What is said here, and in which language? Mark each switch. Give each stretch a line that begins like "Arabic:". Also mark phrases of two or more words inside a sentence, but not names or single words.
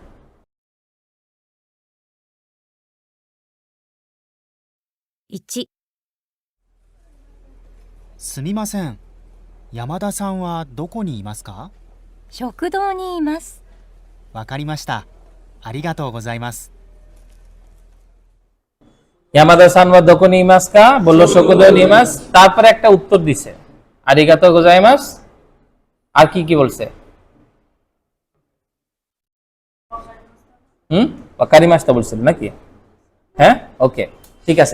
Japanese: 1、すみません。山田さんはどこにいますか？食堂にいます。わかりました。ありがとうございます。山田さんはどこにいますか,
Bangla: বললো
Japanese: 食堂にいます,
Bangla: তারপরে একটা উত্তর দিছে
Japanese: ありがとうございます,
Bangla: আর কি কি বলছে, ওয়াকারিমাস্তা বলছিল নাকি, হ্যাঁ ওকে ঠিক আছে।